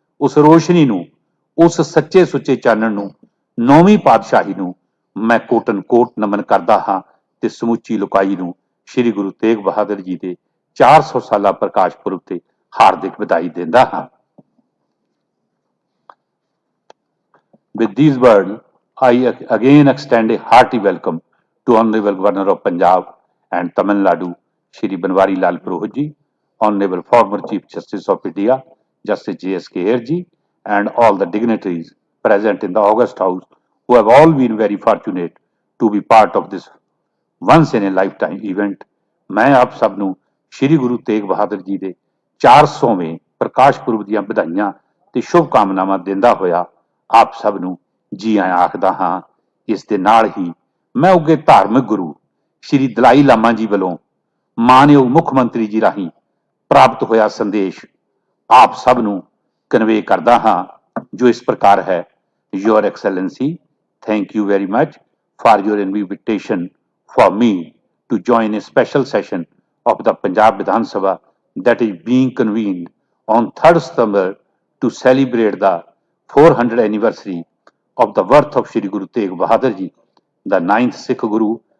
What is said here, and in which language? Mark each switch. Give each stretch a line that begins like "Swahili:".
Punjabi: ਉਸ ਰੋਸ਼ਨੀ ਨੂੰ, ਉਸ ਸੱਚੇ ਸੁੱਚੇ ਚਾਨਣ ਨੂੰ, 9ਵੀਂ ਪਾਤਸ਼ਾਹੀ ਨੂੰ ਮੈਂ ਕੋਟਨ ਕੋਟ ਨਮਨ ਕਰਦਾ ਹਾਂ ਤੇ ਸਮੁੱਚੀ ਲੁਕਾਈ ਨੂੰ ਸ਼੍ਰੀ ਗੁਰੂ ਤੇਗ ਬਹਾਦਰ ਜੀ ਦੇ 400 ਸਾਲਾ ਪ੍ਰਕਾਸ਼ ਪੁਰਬ ਤੇ ਹਾਰਦਿਕ ਵਧਾਈ ਦਿੰਦਾ ਹਾਂ।
English: With these words, I again extend a hearty welcome to Honorable Governor of Punjab and Tamil Nadu, Shri Banwari Lal Purohit ji, Honorable former Chief Justice of India, Justice J.S.K. Ayer ji, and all the dignitaries present in the August House who have all been very fortunate to be part of this once in a lifetime event.
Hindi: मैं आप सब
Punjabi: ਨੂੰ ਸ਼੍ਰੀ ਗੁਰੂ ਤੇਗ ਬਹਾਦਰ ਜੀ ਦੇ 400ਵੇਂ ਪ੍ਰਕਾਸ਼ ਪੁਰਬ ਦੀਆਂ ਵਧਾਈਆਂ ਤੇ ਸ਼ੁਭਕਾਮਨਾਵਾਂ ਦਿੰਦਾ ਹੋਇਆ ਆਪ ਸਭ ਨੂੰ ਜੀ ਆਇਆਂ ਆਖਦਾ ਹਾਂ। ਇਸ ਦੇ ਨਾਲ ਹੀ ਮੈਂ ਉੱਗੇ ਧਾਰਮਿਕ ਗੁਰੂ ਸ਼੍ਰੀ ਦਲਾਈ ਲਾਮਾ ਜੀ ਵੱਲੋਂ ਮਾਨਯੋਗ ਮੁੱਖ ਮੰਤਰੀ ਜੀ ਰਾਹੀਂ ਪ੍ਰਾਪਤ ਹੋਇਆ ਸੰਦੇਸ਼ ਆਪ ਸਭ ਨੂੰ ਕਨਵੇ ਕਰਦਾ ਹਾਂ, ਜੋ ਇਸ ਪ੍ਰਕਾਰ ਹੈ।
English: Your Excellency, thank you very much for your invitation for me to join a special session of the Punjab Vidhan Sabha that is being convened on 3rd September to celebrate the 400th anniversary of the birth of Shri Guru Tegh Bahadur Ji, the 9th Sikh Guru.